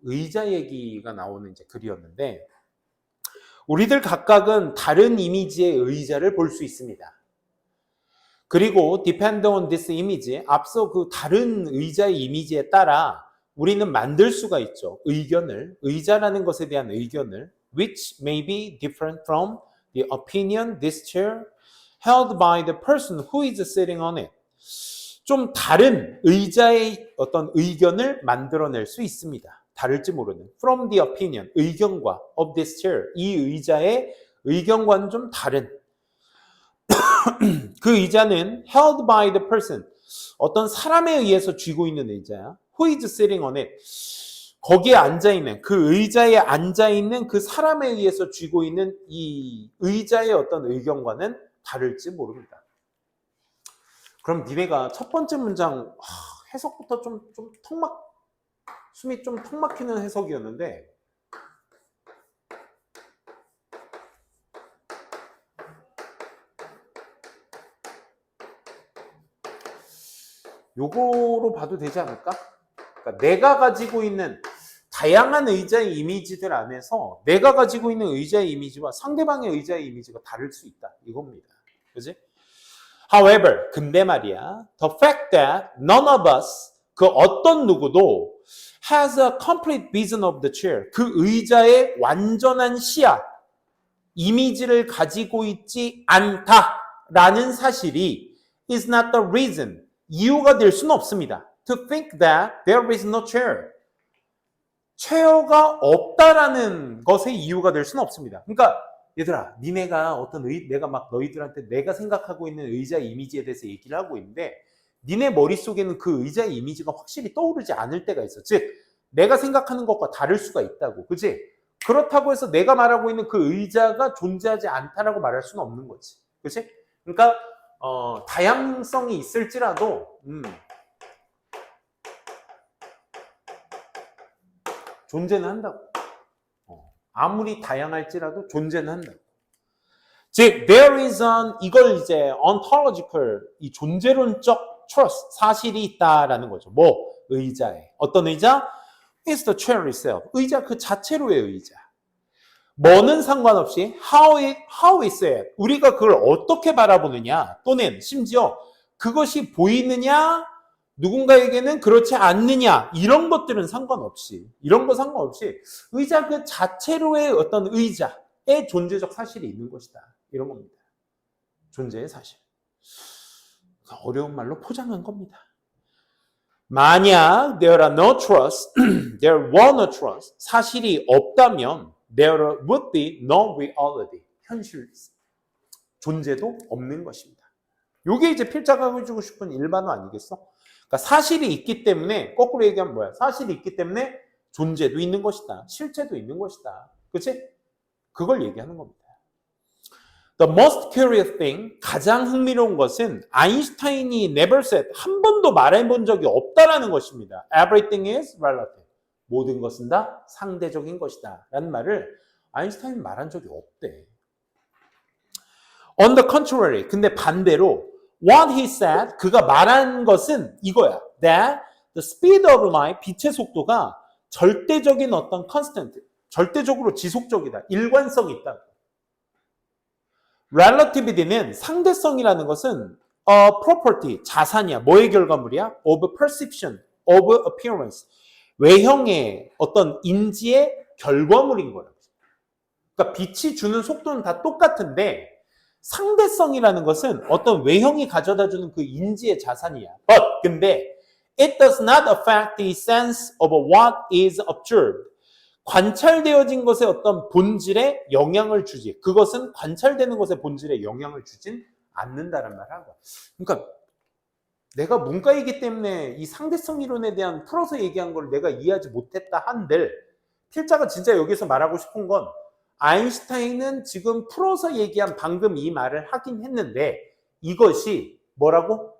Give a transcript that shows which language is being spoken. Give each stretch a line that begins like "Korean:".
Korean: 의자 얘기가 나오는 이제 글이었는데 우리들 각각은 다른 이미지의 의자를 볼 수 있습니다. 그리고
English: depend on this image,
Korean: 앞서 그 다른 의자의 이미지에 따라 우리는 만들 수가 있죠. 의견을, 의자라는 것에 대한 의견을
English: which may be different from the opinion this chair held by the person who is sitting on it.
Korean: 좀 다른 의자의 어떤 의견을 만들어낼 수 있습니다. 다를지 모르는
English: from the opinion,
Korean: 의견과
English: of this chair,
Korean: 이 의자의 의견과는 좀 다른 그 의자는
English: held by the person,
Korean: 어떤 사람에 의해서 쥐고 있는 의자야.
English: Who is sitting on it?
Korean: 거기에 앉아있는, 그 의자에 앉아있는 그 사람에 의해서 쥐고 있는 이 의자의 어떤 의견과는 다를지 모릅니다. 그럼 니네가 첫 번째 문장 해석부터 좀 숨이 좀 턱 막히는 해석이었는데 요거로 봐도 되지 않을까? 그러니까 내가 가지고 있는 다양한 의자의 이미지들 안에서 내가 가지고 있는 의자의 이미지와 상대방의 의자의 이미지가 다를 수 있다. 이겁니다. 그지? However, 근데 말이야.
English: The fact that none of us,
Korean: 그 어떤 누구도
English: has a complete vision of the chair,
Korean: 그 의자의 완전한 시야, 이미지를 가지고 있지 않다라는 사실이
English: is not the reason,
Korean: 이유가 될 수는 없습니다.
English: To think that there is no chair.
Korean: 체어가 없다라는 것의 이유가 될 수는 없습니다. 그러니까 얘들아, 니네가 내가 막 너희들한테 내가 생각하고 있는 의자의 이미지에 대해서 얘기를 하고 있는데 니네 머릿속에는 그 의자의 이미지가 확실히 떠오르지 않을 때가 있어. 즉, 내가 생각하는 것과 다를 수가 있다고. 그치? 그렇다고 해서 내가 말하고 있는 그 의자가 존재하지 않다라고 말할 수는 없는 거지. 그치? 그러니까 다양성이 있을지라도 존재는 한다고. 아무리 다양할지라도 존재는 한다고. 즉,
English: there is an,
Korean: 이걸 이제 ontological, 이 존재론적 trust, 사실이 있다라는 거죠. 뭐? 의자에. 어떤 의자?
English: It's the chair itself.
Korean: 의자 그 자체로의 의자. 뭐는 상관없이
English: how is it?
Korean: 우리가 그걸 어떻게 바라보느냐 또는 심지어 그것이 보이느냐 누군가에게는 그렇지 않느냐 이런 것들은 상관없이 의자 그 자체로의 어떤 의자의 존재적 사실이 있는 것이다. 이런 겁니다. 존재의 사실. 어려운 말로 포장한 겁니다.
English: 만약 there are no trust, there were no trust,
Korean: 사실이 없다면
English: there would be no reality,
Korean: 현실, 존재도 없는 것입니다. 이게 이제 필자가 해주고 싶은 일반어 아니겠어? 그러니까 사실이 있기 때문에, 거꾸로 얘기하면 뭐야? 사실이 있기 때문에 존재도 있는 것이다. 실체도 있는 것이다. 그치? 그걸 얘기하는 겁니다.
English: The most curious thing,
Korean: 가장 흥미로운 것은 아인슈타인이
English: never said,
Korean: 한 번도 말해본 적이 없다라는 것입니다.
English: Everything is relative.
Korean: 모든 것은 다 상대적인 것이다. 라는 말을 아인슈타인은 말한 적이 없대.
English: On the contrary,
Korean: 근데 반대로
English: what he said,
Korean: 그가 말한 것은 이거야.
English: That the speed of light,
Korean: 빛의 속도가 절대적인 어떤 constant, 절대적으로 지속적이다. 일관성이 있다. Relativity는 상대성이라는 것은 property, 자산이야. 뭐의 결과물이야?
English: Of perception, of appearance.
Korean: 외형의 어떤 인지의 결과물인 거야. 그러니까 빛이 주는 속도는 다 똑같은데 상대성이라는 것은 어떤 외형이 가져다주는 그 인지의 자산이야.
English: 근데 it does not affect the sense of what is observed.
Korean: 관찰되어진 것의 어떤 본질에 영향을 주지. 그것은 관찰되는 것의 본질에 영향을 주진 않는다는 말을 한 거야. 그러니까 내가 문과이기 때문에 이 상대성 이론에 대한 풀어서 얘기한 걸 내가 이해하지 못했다 한들 필자가 진짜 여기서 말하고 싶은 건 아인슈타인은 지금 풀어서 얘기한 방금 이 말을 하긴 했는데 이것이 뭐라고?